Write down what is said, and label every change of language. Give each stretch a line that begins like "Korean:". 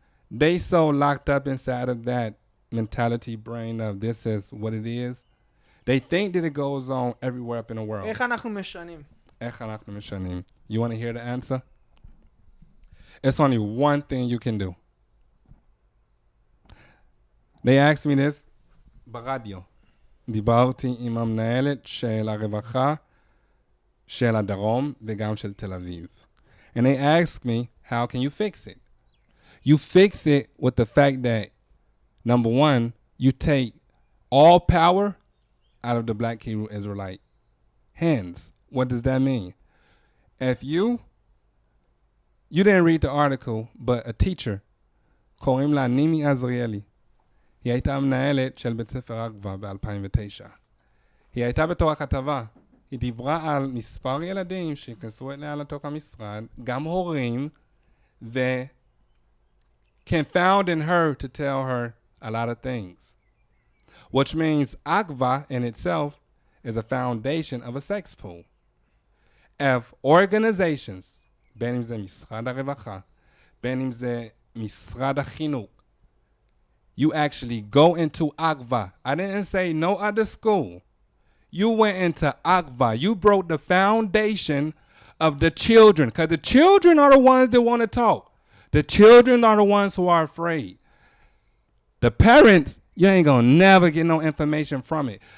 English: They so locked up inside of that mentality brain of this is what it is. They think that it goes on everywhere up in the world.
Hebrew: איך אנחנו משנים? איך אנחנו משנים?
English: You want to hear the answer? It's only one thing you can do. They asked me this
Hebrew: ברדיו. דיברתי עם המנהלת של הרווחה של הדרום וגם של תל אביב.
English: And they asked me, how can you fix it? You fix it with the fact that, number one, you take all power out of the black Hebrew Israelite hands. What does that mean? If you didn't read the article, but a teacher,
Hebrew: קוראים לה נימי עזריאלי. היא הייתה מנהלת של בית ספר עקבה ב-2009. היא הייתה בתור הכתבה. היא דיברה על מספר ילדים שהכנסו אליה לתוך המשרד, גם הורים,
English: confounding her to tell her a lot of things. Which means Akva in itself is a foundation of a sex pool. If organizations,
Hebrew: בין אם זה משרד הרווחה, בין אם זה משרד החינוך,
English: you actually go into Akva. I didn't say no other school. You went into Akva. You broke the foundation of the children. Because the children are the ones that want to talk. The children are the ones who are afraid. The parents, you ain't going to never get no information from it.